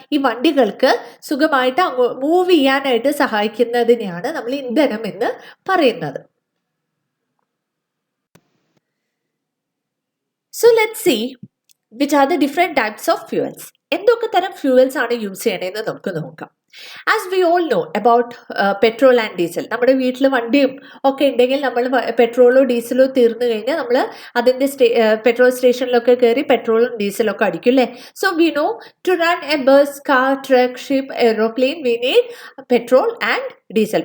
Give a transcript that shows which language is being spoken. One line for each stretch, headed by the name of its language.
Malayalam: ഈ വണ്ടികൾക്ക് സുഖമായിട്ട് മൂവ് ചെയ്യാനായിട്ട് സഹായിക്കുന്നതിനെയാണ് നമ്മൾ ഇന്ധനം എന്ന് പറയുന്നത്.
English: So let's see which are the different types of fuels.
Malayalam: എന്തൊക്കെ തരം ഫ്യൂവൽസ് ആണ് യൂസ് ചെയ്യണതെന്ന് നമുക്ക് നോക്കാം.
English: As we all know about petrol and diesel.
Malayalam: നമ്മുടെ വീട്ടിൽ വണ്ടിയും ഒക്കെ ഉണ്ടെങ്കിൽ നമ്മൾ പെട്രോളോ ഡീസലോ തീർന്നു കഴിഞ്ഞാൽ നമ്മൾ അതിൻ്റെ പെട്രോൾ സ്റ്റേഷനിലൊക്കെ കയറി പെട്രോളും ഡീസലൊക്കെ അടിക്കും അല്ലേ.
English: So we know to run a bus, car, truck, ship, aeroplane we need petrol and diesel.